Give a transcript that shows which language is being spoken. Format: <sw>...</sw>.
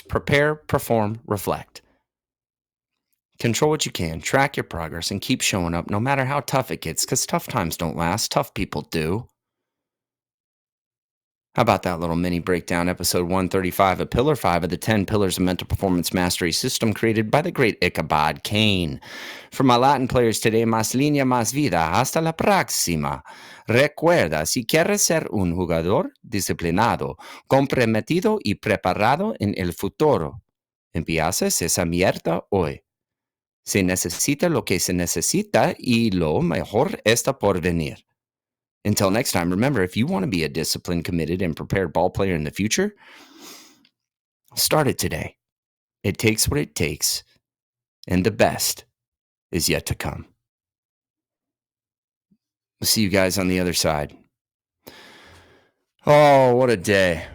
<en>Prepare, perform, reflect. Control what you can, track your progress, and keep showing up no matter how tough it gets, because tough times don't last. Tough people do. How about that little mini breakdown, episode 135 of Pillar 5 of the 10 Pillars of Mental Performance Mastery System created by the great Ichabod Kane. For my Latin players today,</en> <es>más línea, más vida. Hasta la próxima. Recuerda, si quieres ser un jugador disciplinado, comprometido y preparado en el futuro, empiezas esa mierda hoy. Se necesita lo que se necesita y lo mejor está por venir.</es> <en>Until next time, remember, if you want to be a disciplined, committed, and prepared ball player in the future, start it today. It takes what it takes, and the best is yet to come. We'll see you guys on the other side. Oh, what a day.</en>